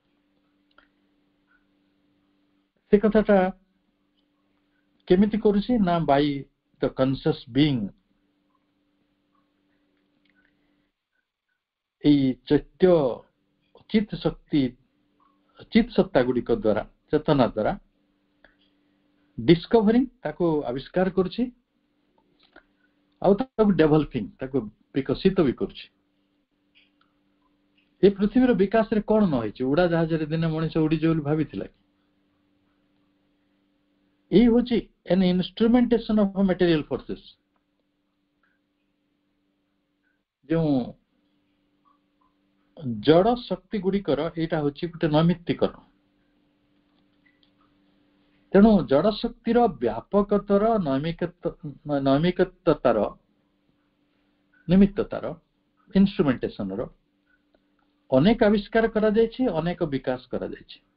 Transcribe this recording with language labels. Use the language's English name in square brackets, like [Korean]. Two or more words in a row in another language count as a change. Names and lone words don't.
[Odia] ସେ କଥାଟା କେମିତି କରୁଛି ନା [English] by the conscious being, [Odia] ଏଇ ଚୈତ୍ୟ ଚିତ ଶକ୍ତି, ଚିତ ସତ୍ତା ଗୁଡିକ ଦ୍ୱାରା, ଚେତନା ଦ୍ୱାରା ଡିସ୍କଭରିଂ, ତାକୁ ଆବିଷ୍କାର କରୁଛି, ଆଉ ତାକୁ ଡେଭଲପିଂ, ତାକୁ ବିକଶିତ ବି କରୁଛି। ଏ ପୃଥିବୀର ବିକାଶରେ କଣ ନ ହେଇଛି? ଉଡାଜାହାଜରେ ଦିନେ ମଣିଷ ଉଡିଯିବ ବୋଲି ଭାବିଥିଲା କି? ଏଇ ହଉଛି [English] an instrumentation of material forces। [Odia] ଯେଉଁ ଜଡ ଶକ୍ତି ଗୁଡିକର ଏଇଟା ହଉଛି ଗୋଟେ ନୈମିତ୍ତିକରଣ। ତେଣୁ ଜଡ ଶକ୍ତିର ବ୍ୟାପକତାର, ନୈମିକତାର, ନିମିତ୍ତତାର, ଇନ୍ଷ୍ଟ୍ରୁମେଣ୍ଟେସନର ଅନେକ ଆବିଷ୍କାର କରାଯାଇଛି, ଅନେକ ବିକାଶ କରାଯାଇଛି।